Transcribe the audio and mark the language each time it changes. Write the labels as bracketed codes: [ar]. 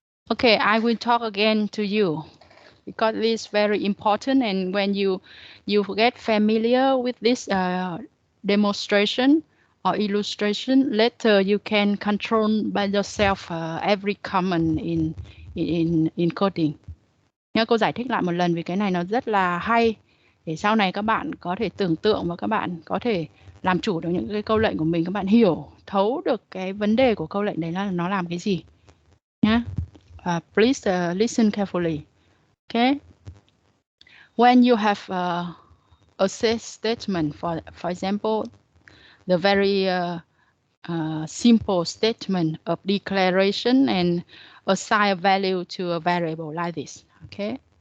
[en] Okay, I will talk again to you because it's very important, and when you get familiar with this demonstration or illustration, later you can control by yourself every comment in coding. [vi] Nhớ cô giải thích lại một lần vì cái này nó rất là hay để sau này các bạn có thể tưởng tượng và các bạn có thể làm chủ được những cái câu lệnh của mình, các bạn hiểu thấu được cái vấn đề của câu lệnh đấy là nó làm cái gì nhá. [en] Please listen carefully. Okay. When you have a set statement, for example, the very simple statement of declaration and assign a value to a variable like this. Okay.